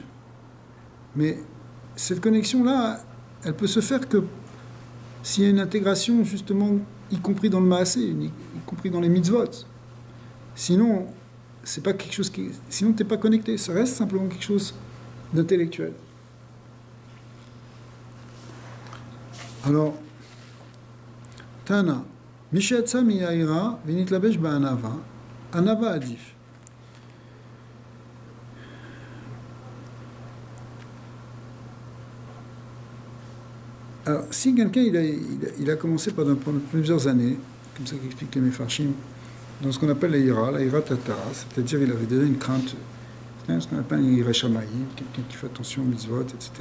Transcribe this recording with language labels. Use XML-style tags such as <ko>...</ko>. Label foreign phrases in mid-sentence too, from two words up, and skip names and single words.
<fr>Mais cette connexion-là, elle peut se faire que s'il y a une intégration, justement, y compris dans le Maasé, y compris dans les mitzvot. Sinon, c'est pas quelque chose qui... Sinon, tu n'es pas connecté. Ça reste simplement quelque chose d'intellectuel. Alors, Tana,</fr> <he>משיצא מיראה ונתלבש בענווה ענווה עדיף.</he> <fr>Alors, si quelqu'un il a commencé pendant plusieurs années, comme ça qu'expliquent les Mefarshim, dans ce qu'on appelle la</fr> <he>יראה תתאה,</he> <fr>c'est-à-dire il avait déjà une crainte, ce qu'on appelle une</fr> <he>יראת שמים,</he> <fr>quelqu'un qui fait attention aux mitzvot, etc.</fr>